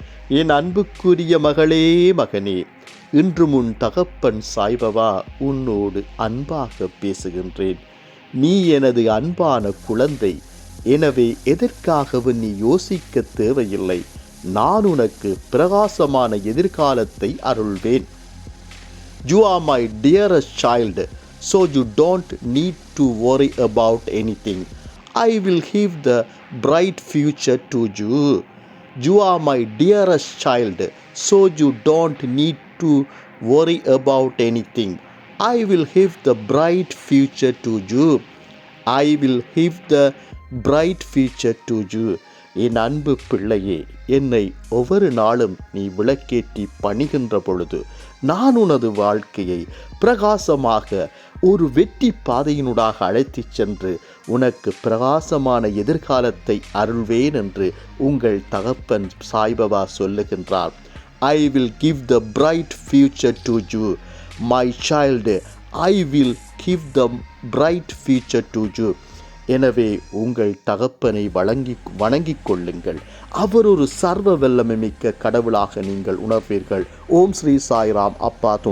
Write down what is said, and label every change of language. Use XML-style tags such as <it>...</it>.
<ta>என் அன்புக்குரிய மகளே மகனே, இன்று முன் தகப்பன் சாய்பாபா உன்னோடு அன்பாக பேசுகின்றேன். நீ எனது அன்பான குழந்தை. எனவே எதற்காகவும் நீ யோசிக்க தேவையில்லை. நான் உனக்கு பிரகாசமான எதிர்காலத்தை அருள்வேன்.</ta> <en>You are my dearest child, so you don't need to worry about anything. I will give the bright future to you. You are my dearest child, so you don't need to worry about anything. I will give the bright future to you. I will give the bright future to you.</en> <ta>என் அன்பு பிள்ளையே, என்னை ஒவ்வொரு நாளும் நீ விளக்கேற்றி பணிகின்ற பொழுது நான் உனது வாழ்க்கையை பிரகாசமாக ஒரு வெற்றி பாதையினூடாக அழைத்துச் சென்று உனக்கு பிரகாசமான எதிர்காலத்தை அருள்வேன் என்று உங்கள் தகப்பன் சாய்பாபா சொல்லுகின்றார்.</ta> <en>I will give the bright future to you, my child. I will give the bright future to you.</en> <ta>எனவே உங்கள் தகப்பனை வணங்கிக் கொள்ளுங்கள். அவர் ஒரு சர்வ வல்லமை மிக்க கடவுளாக நீங்கள் உணர்வீர்கள். ஓம் ஸ்ரீ சாய்ராம். அப்பா துணை.</ta>